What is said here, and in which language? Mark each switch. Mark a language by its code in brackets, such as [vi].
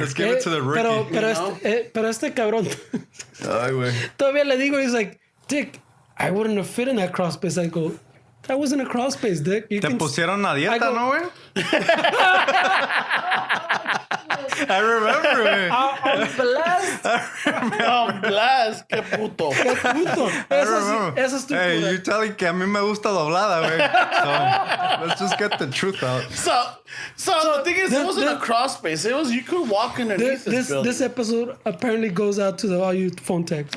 [en] Let's give it to the rookie. [es] Pero este cabrón. Ay, güey. [en] Todavía le digo, he's like, Dick, I wouldn't have fit in that crawl space. I go, that wasn't a crawl space, Dick. [es] Te pusieron a dieta, ¿no, güey? [en] I remember, güey. I'm blessed. I'm blessed. Qué puto. [es] Qué puto. Esa es tu Hey, you're telling que a mí me gusta doblada, güey. [en] So, let's just get the truth out. So the thing is, it wasn't a crawl space. It was, you could walk underneath this episode apparently goes out to all you phone techs.